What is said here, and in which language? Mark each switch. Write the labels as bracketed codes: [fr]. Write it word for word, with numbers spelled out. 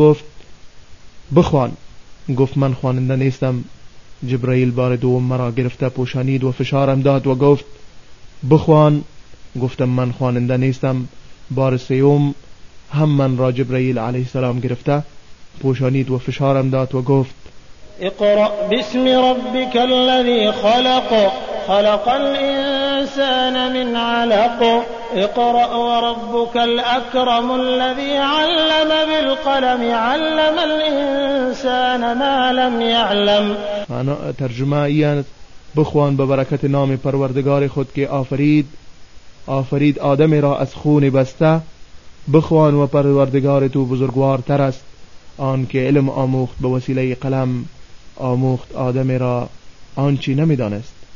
[fa] گفت بخوان. گفت من خواننده نیستم. جبرائیل بار دوم مرا گرفته پوشانید و فشارم داد و گفت بخوان. گفتم من خواننده نیستم. بار سوم هم من را جبرائیل علیه السلام گرفته پوشانید و فشارم داد و گفت [ar] اقرأ باسم ربك الذي خلق خلق الإنسان من علق اقرأ وربك الأكرم الذي علم بالقلم علم الإنسان ما لم يعلم. [fa] ترجمه این بخوان به برکت نام پروردگار خود که آفرید آفرید آدم را از خون بسته. بخوان و پروردگار تو بزرگوارتر است. آن که علم آموخت به وسیله قلم آموخت آدم را آنچی نمیدانست.